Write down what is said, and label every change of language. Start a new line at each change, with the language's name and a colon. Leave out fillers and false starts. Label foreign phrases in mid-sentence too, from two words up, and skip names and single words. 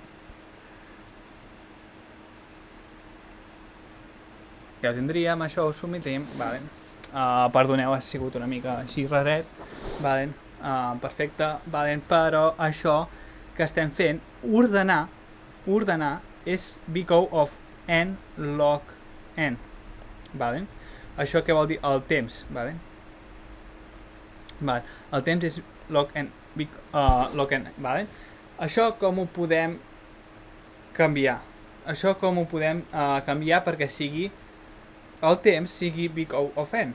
Catalan: Ja ho tindríem, això ho submitim. Vale. Perdoneu, ha sigut una mica així raret. Vale. Perfecte. Vale. Però això que estem fent, ordenar és
English: bco of n log n.
Catalan: Vale. Això què vol dir? El temps, vale? Vale. El temps és log n, vale? Això com ho podem canviar? Això com ho podem canviar perquè sigui el temps sigui
English: bco of n?